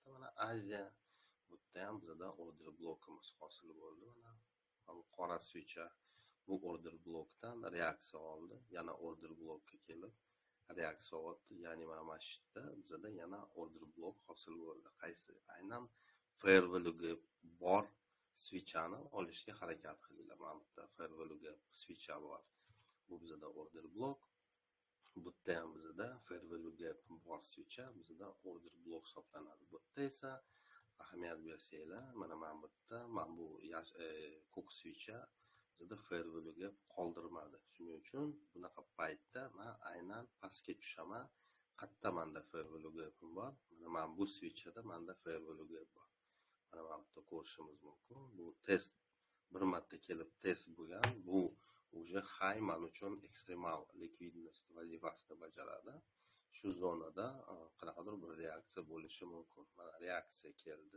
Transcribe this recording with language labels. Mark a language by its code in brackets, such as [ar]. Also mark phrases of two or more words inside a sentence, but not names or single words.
[uz] Mana Aziya bu yerda ham bizda [en] order blokimiz [uz] hosil bo'ldi. Mana bu qora switcha bu [en] order blokdan [uz] reaksiya oldi. Yana [en] order blokka [uz] kelib reaksiya oldi. Ya'ni mana bu yerda bizda yana [en] order blok [uz] hosil bo'ldi. Qaysi? Aynan [en] fair value [uz] bor switchani olishga harakat qilinglar. Mana bu yerda [en] fair value [uz] switcha bor. Bu bizda [en] order blok. [uz] Bu yerda ham bizda [en] fair value [uz] bor switcha, bizda [en] order blok [uz] hisoblanadi. Bu yerda esa ahamiyat bersanglar, mana bu yerda mana bu ko'k switcha bizda [en] fair value [uz] qoldirmadi. Shuning uchun bunaqa paytda men aynan pastga tushaman. Qayerda menda [en] fair value [uz] bor? Mana bu switchada menda [en] fair value [uz] bor. Mana bu yerda ko'rishimiz mumkin. Bu test bir marta kelib test bo'lgan. Bu уже high man uchun ekstremal likvidnost vazifasini bajaradi. Shu zonada qanaqadir bir reaksiya bo'lishi mumkin. Mana reaksiya keldi.